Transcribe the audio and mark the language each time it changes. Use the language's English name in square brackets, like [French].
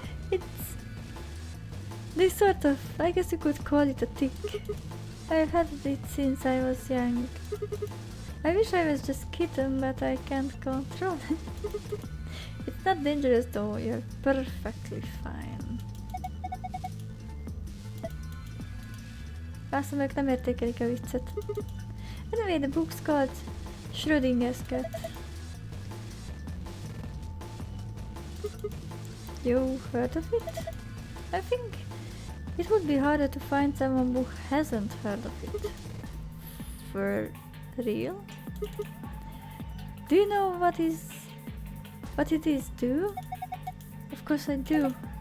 [English] It's this sort of, I guess you could call it a tick. I've had it since I was young. I wish I was just kitten, but I can't control it. It's not dangerous though, you're perfectly fine. [Hungarian] Azt mondom, nem értékelik a viccet. [English] Anyway, the book's called Schrödinger's cat. You heard of it? I think it would be harder to find someone who hasn't heard of it. For real? Do you know what it is, do? Of course I do.